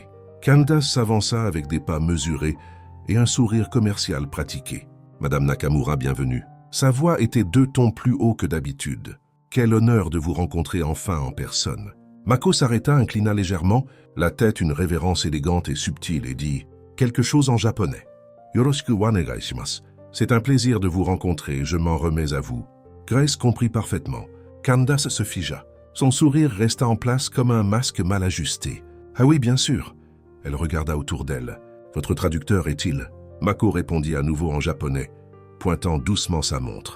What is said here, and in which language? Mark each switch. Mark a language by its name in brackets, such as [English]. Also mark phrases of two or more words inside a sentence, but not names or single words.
[French] Candace s'avança avec des pas mesurés et un sourire commercial pratiqué. « Madame Nakamura, bienvenue. » Sa voix était 2 tons plus haut que d'habitude. « Quel honneur de vous rencontrer enfin en personne. » Mako s'arrêta, inclina légèrement, la tête une révérence élégante et subtile, et dit quelque chose en japonais. « [Japanese] よろしくはお願いします. [French] C'est un plaisir de vous rencontrer, je m'en remets à vous. » Grace comprit parfaitement. Candace se figea. Son sourire resta en place comme un masque mal ajusté. « Ah oui, bien sûr. » Elle regarda autour d'elle. « Votre traducteur est-il » Mako répondit à nouveau en japonais, pointant doucement sa montre.